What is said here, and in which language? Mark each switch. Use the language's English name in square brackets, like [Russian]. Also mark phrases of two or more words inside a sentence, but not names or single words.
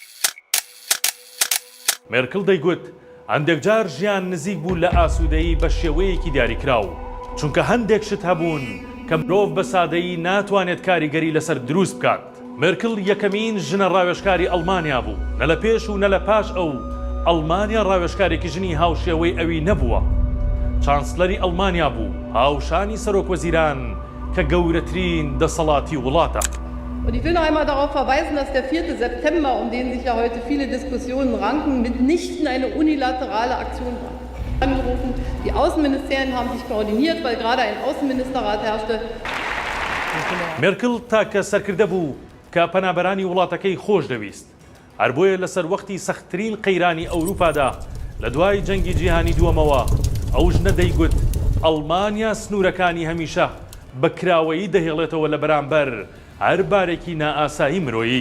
[Central Kurdish] مێرکڵ دەیگوت هەندێک جار ژیان نزیک بوو لە ئاسوودەیی بە شێوەیەکی دیاریکراو، چونکە هەندێک شت هەبوون کە مرۆڤ بە سادەیی ناتوانێت کاریگەری لەسەر دروست بکات. مێرکڵ یەکەمین ژنە ڕاوێژکاری ئەڵمانیا بوو. نە لە پێش و نە لە پاش ئەو ئەڵمانیا ڕاوێژکارێکی ژنی هاوشێوەی ئەوی نەبووە. چانسلەری ئەڵمانیا بوو، هاوشانی سەرۆکوەزیران کە گەورەترین دەسەڵاتی وڵاتە. [German] Und ich will noch einmal darauf verweisen, dass der 4. September, um den sich ja heute viele Diskussionen ranken, mitnichten eine unilaterale Aktion war. Angerufen. Die Außenministerien haben sich koordiniert, weil gerade ein Außenministerrat herrschte. [Central Kurdish] مێرکڵ تاکە سەرکردە بوو کە پەنابەرانی وڵاتەکەی خۆش دەویست. هەر بۆیە لەسەر وەختی سەختترین قەیرانی ئەوروپادا لە دوای جەنگی جیهانی دووەمەوە ئەو ژنە دەیگوت ئەڵمانیا سنوورەکانی هەمیشە بەکراوەیی دەهێڵێتەوە لە بەرامبەر هەر بارێکی نائاسایی مرۆیی.